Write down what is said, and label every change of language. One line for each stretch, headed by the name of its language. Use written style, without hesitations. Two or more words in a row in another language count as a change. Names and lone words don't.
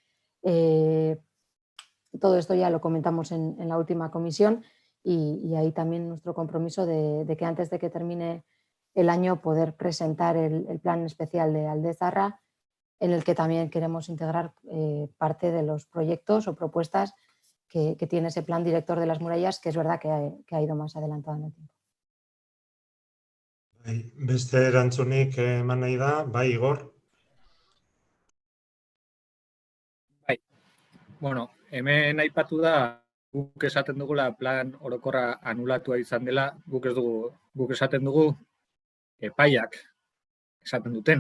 Spanish: Todo esto ya lo comentamos en la última comisión y ahí también nuestro compromiso de que antes de que termine el año poder presentar el plan especial de Aldezarra, en el que también queremos integrar parte de los proyectos o propuestas que tiene ese plan director de las murallas, que es verdad que ha ido más adelantado en el tiempo.
Basque: Beste erantzunik eman nahi da, Igor? Bueno, hemen aipatu da, guk esaten dugula plan orokorra anulatua izan dela, guk esaten dugu epaiak esaten dutena.